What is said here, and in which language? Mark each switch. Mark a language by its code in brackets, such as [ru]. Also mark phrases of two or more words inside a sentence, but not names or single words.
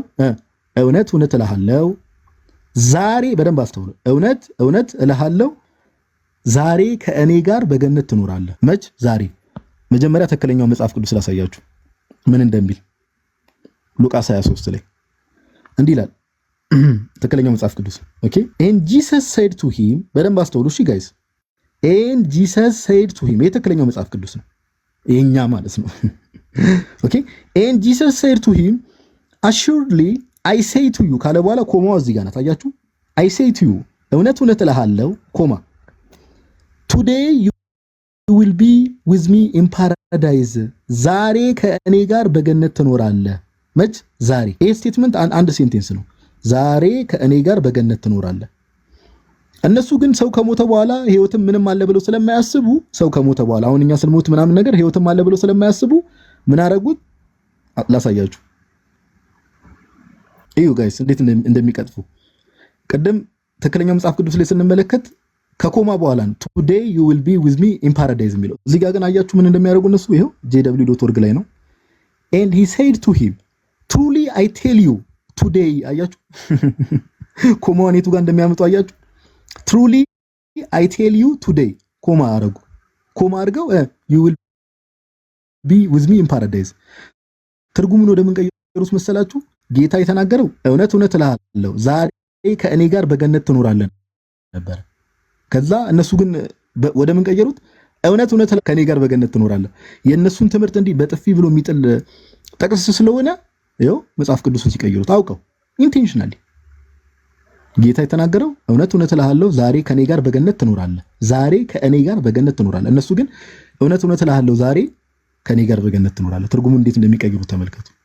[am] እውነት እውነት እልሃለሁ ዛሬ፣ በደንብ አስተውሉ፣ እውነት እውነት እልሃለሁ ዛሬ ከእኔ ጋር በገነት ትኖራለህ። መች? ዛሬ። መጀመሪያ ትክክለኛው መጽሐፍ ቅዱስ ላሳያችሁ ምን እንደሚል ሉቃስ 23 ላይ እንዲህ ይላል። ትክክለኛው መጽሐፍ ቅዱስ ኦኬ። [en] and Jesus said to him፣ [am] በደንብ አስተውሉ እሺ ጋይስ። [en] and Jesus said to him፣ [am] የትክክለኛው መጽሐፍ ቅዱስ ነው የኛ ማለት ነው ኦኬ። [en] and Jesus said to him assuredly I say to you [am] ካለ በኋላ ኮማው እዚህ ጋር ናት። አያችሁ? [en] I say to you [am] እውነት እውነት እልሃለሁ ኮማ [en] today you will be with me in paradise፣ [am] ዛሬ ከእኔ ጋር በገነት ትኖራለህ። መች? ዛሬ። ይህ ስቴትመንት አንድ ሴንቴንስ ነው። ዛሬ ከእኔ ጋር በገነት ትኖራለህ። እነሱ ግን ሰው ከሞተ በኋላ ህይወትም ምንም አለ ብለው ስለማያስቡ ሰው ከሞተ በኋላ አሁን እኛ ስንሞት ምናምን ነገር ህይወትም አለ ብለው ስለማያስቡ ምን አደረጉት? ላሳያችሁ። እዩ ጋይስ እንዴት እንደሚቀጥፉ። ቅድም ትክክለኛው መጽሐፍ ቅዱስ ላይ ስንመለከት ከኮማ በኋላ ነው [en] today you will be with me in paradise [am] የሚለው። እዚህ ጋር ግን አያችሁ ምን እንደሚያደርጉ እነሱ። ይሄው jw.org ላይ ነው። [en] and he said to him truly I tell you today። [am] አያችሁ ኮማውን የቱ ጋር እንደሚያመጡ አያችሁ። [en] truly I tell you today [am] ኮማ አድርገው [en] you will be with me in paradise። [am] ትርጉሙን ወደ ምን ቀየሩት መሰላችሁ? ጌታ የተናገረው እውነት እውነት እልሃለሁ ዛሬ ከእኔ ጋር በገነት ትኖራለህ ነበር። ከዛ እነሱ ግን ወደ ምን ቀየሩት? እውነት እውነት ከእኔ ጋር በገነት ትኖራለህ። የእነሱን ትምህርት እንዲህ በጥፊ ብሎ የሚጥል ጥቅስ ስለሆነ ይኸው መጽሐፍ ቅዱስን ሲቀይሩት አውቀው ኢንቴንሽናሊ። ጌታ የተናገረው እውነት እውነት እልሃለሁ ዛሬ ከእኔ ጋር በገነት ትኖራለህ፣ ዛሬ ከእኔ ጋር በገነት ትኖራለህ። እነሱ ግን እውነት እውነት እልሃለሁ ዛሬ ከእኔ ጋር በገነት ትኖራለህ። ትርጉሙ እንዴት እንደሚቀይሩት ተመልከቱ።